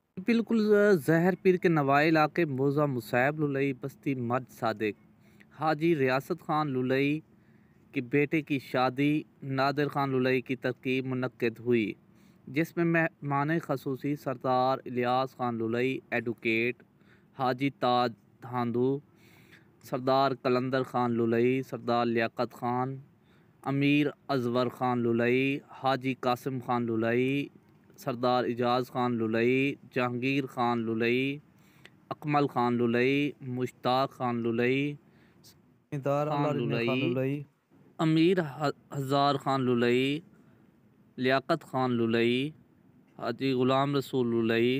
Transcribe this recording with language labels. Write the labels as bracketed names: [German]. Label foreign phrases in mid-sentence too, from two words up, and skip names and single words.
[Urdu] بالکل زہر پیر کے نوائی علاقے موزہ مصعب للئی بستی مرد صادق حاجی ریاست خان للئی کے بیٹے کی شادی نادر خان للئی کی ترکیب منعقد ہوئی، جس میں مہمان خصوصی سردار الیاس خان للئی، ایڈوکیٹ حاجی تاج دھاندو، سردار قلندر خان للئی، سردار لیاقت خان، امیر ازور خان للئی، حاجی قاسم خان للئی، سردار اعجاز خان للئی، جہانگیر خان للئی، اکمل خان للئی، مشتاق خان للئی، خان للئی، امیر ہزار خان للئی، لیاقت خان للئی، حاجی غلام رسول للئی۔